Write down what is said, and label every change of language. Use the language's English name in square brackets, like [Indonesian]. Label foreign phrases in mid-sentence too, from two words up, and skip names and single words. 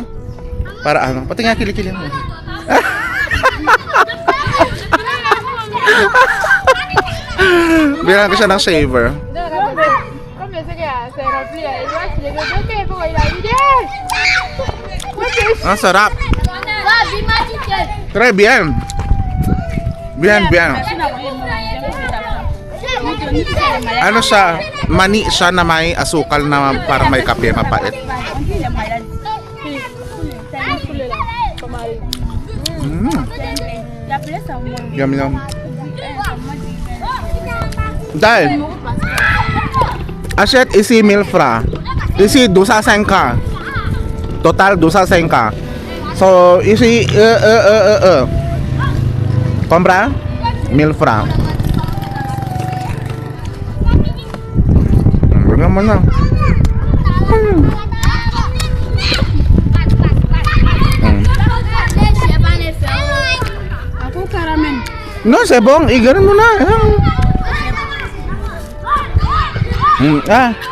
[Filipino] Para ano? Pati nga kilikili mo. Bilhan ko siya ng shaver. Ah, sarap. [French] Très bien. Bien, bien. [Filipino] Ano siya? Mani siya na may asukal na parang may kape, mapait. Yum, yum. [French] Dahil achète ici 1000 francs. Ici 205. Total 205. So ici compra 1000 francs. [Filipino] Bigyan mo na. Ako karamen. No, sebong, igaran mo na. Ah.